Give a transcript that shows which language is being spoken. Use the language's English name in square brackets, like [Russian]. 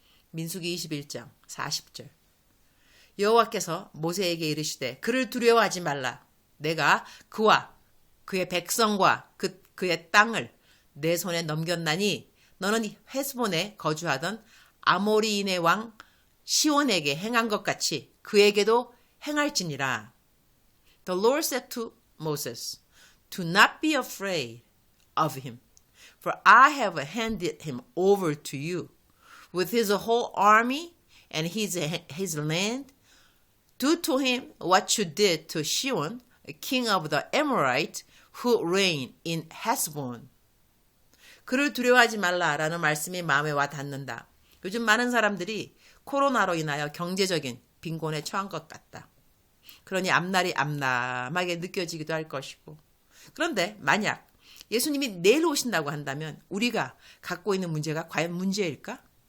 [Korean] 민수기 21장 40절. 여호와께서 모세에게 이르시되 그를 두려워하지 말라. 내가 그와 그의 백성과 그의 땅을 내 손에 넘겼나니 너는 헤스본에 거주하던 아모리인의 왕 시온에게 행한 것 같이 그에게도 행할지니라. [English] The Lord said to Moses, "Do not be afraid of him, for I have handed him over to you with his whole army and his land. Do to him what you did to Sihon, king of the Amorites, who reigned in Heshbon." [Korean] 그를 두려워하지 말라라는 말씀이 마음에 와 닿는다. 요즘 많은 사람들이 코로나로 인하여 경제적인 빈곤에 처한 것 같다. 그러니 앞날이 암담하게 느껴지기도 할 것이고. 그런데 만약 예수님이 내일 오신다고 한다면 우리가 갖고 있는 문제가 과연 문제일까?